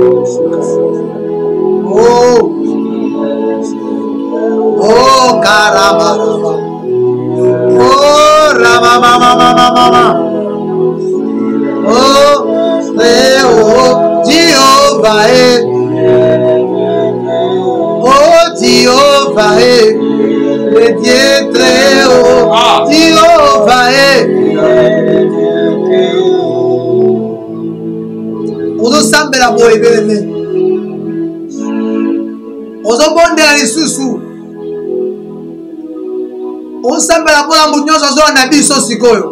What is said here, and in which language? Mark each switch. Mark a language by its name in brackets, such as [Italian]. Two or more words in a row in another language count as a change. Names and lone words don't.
[French] Oh, oh, caramba. Oh, rama, mama, mama, mama. Oh, oh, Jehovah, oh, Jehovah, le Dieu très haut, Jehovah, [Lingala] ozo sambela boye beleme, ozo bondela lisusu, ozo sambela bola munyoso zo na biso sikoyo.